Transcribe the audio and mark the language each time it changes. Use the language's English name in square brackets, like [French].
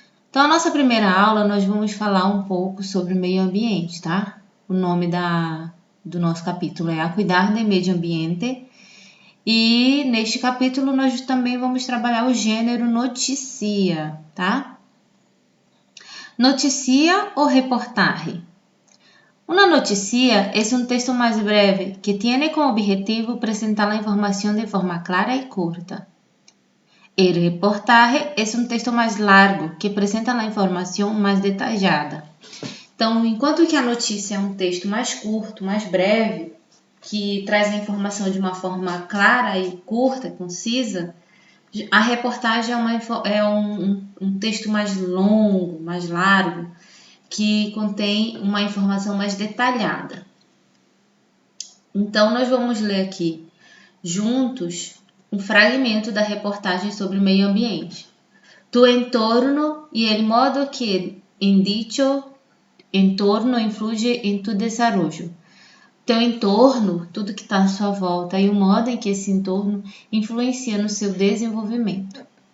[Portuguese] Então, a nossa primeira aula, nós vamos falar um pouco sobre o meio ambiente, tá? O nome do nosso capítulo é A Cuidar do Meio Ambiente. E neste capítulo, nós também vamos trabalhar o gênero notícia, tá? Notícia ou reportaje. [Spanish] Una noticia es un texto más breve que tiene como objetivo presentar la información de forma clara y corta. El reportaje es un texto [Portuguese] mais largo que apresenta a informação mais detalhada. Então, enquanto que a notícia é um texto mais curto, mais breve, que traz a informação de uma forma clara e curta, concisa, a reportagem é um texto mais longo, mais largo, que contém uma informação mais detalhada. Então, nós vamos ler aqui juntos um fragmento da reportagem sobre o meio ambiente. [Spanish] Tu entorno e el modo que en dicho entorno influye en tu desarrollo. [Portuguese] Teu entorno, tudo que está à sua volta, e o modo em que esse entorno influencia no seu desenvolvimento.